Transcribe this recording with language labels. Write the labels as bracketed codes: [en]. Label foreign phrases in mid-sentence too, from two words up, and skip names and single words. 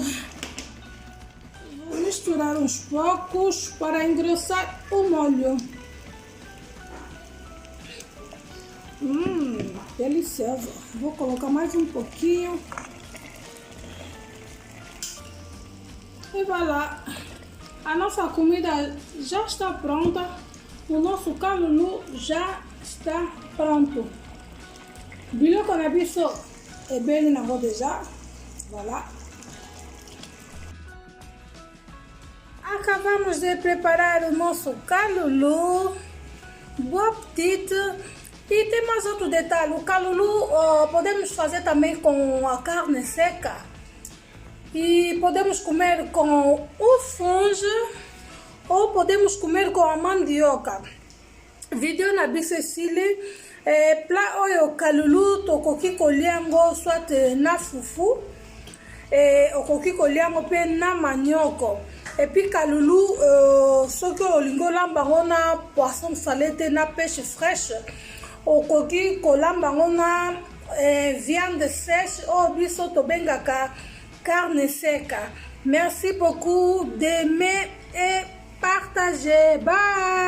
[pt] Vou misturar uns poucos para engrossar o molho. Delicioso. Vou colocar mais um pouquinho. E vai lá. A nossa comida já está pronta. O nosso calulu já está pronto. [ln] Biloko na biso ebeli na déjà. [pt] Voilà. Acabamos de preparar o nosso calulu. Bom apetite. E tem mais outro detalhe. O calulu podemos fazer também com a carne seca. E podemos comer com o fungo ou podemos comer com a mandioca. [ln] Video na bisesili plat oyo kalulu tokoki koliango soit na fufu okoki koliango pe na manioko. [fr] Et puis [ln] kalulu soki olingo lambango na [fr] poisson salé [ln] te na [fr] pêche fraîche [ln] okoki kolambango na [fr] viande sèche [ln] o biso tobengaka [pt] carne seca. [fr] Merci beaucoup d'aimer et partager. Bye.